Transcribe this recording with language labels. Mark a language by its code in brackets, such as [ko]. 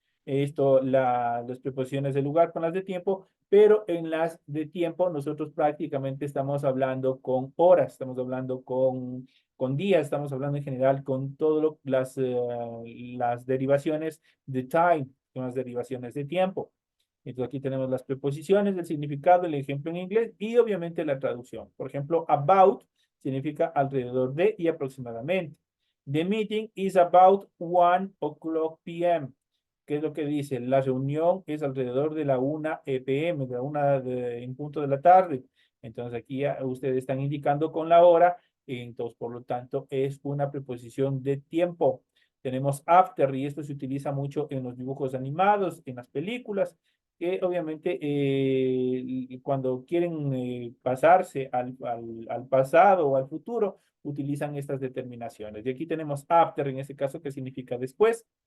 [es] Las preposiciones de lugar con las de tiempo, pero en las de tiempo nosotros prácticamente estamos hablando con horas, estamos hablando con días, estamos hablando en general con todas las derivaciones de time, con las derivaciones de tiempo. Entonces aquí tenemos las preposiciones, el significado, el ejemplo en inglés y obviamente la traducción. Por ejemplo, about significa alrededor de y aproximadamente. [en] The meeting is about 1 o'clock p.m. [es] ¿Qué es lo que dice? La reunión es alrededor de la 1 p.m., de la 1 en punto de la tarde. Entonces aquí ustedes están indicando con la hora, entonces por lo tanto es una preposición de tiempo. Tenemos after y esto se utiliza mucho en los dibujos animados, en las películas, que obviamente cuando quieren pasarse al pasado o al futuro, utilizan estas determinaciones. Y aquí tenemos after, en este caso, que significa después.